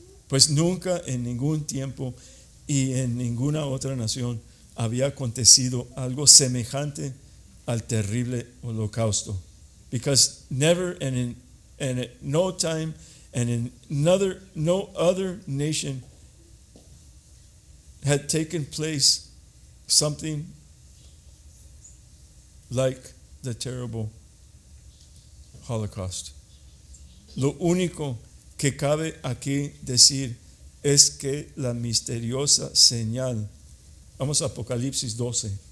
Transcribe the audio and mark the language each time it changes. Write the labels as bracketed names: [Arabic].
[Spanish] Pues nunca en ningún tiempo y en ninguna otra nación había acontecido algo semejante al terrible holocausto. [English] Because never and at no time and in no other nation had taken place something like the terrible Holocaust. [Spanish] Lo único que cabe aquí decir es que la misteriosa señal, vamos a Apocalipsis 12.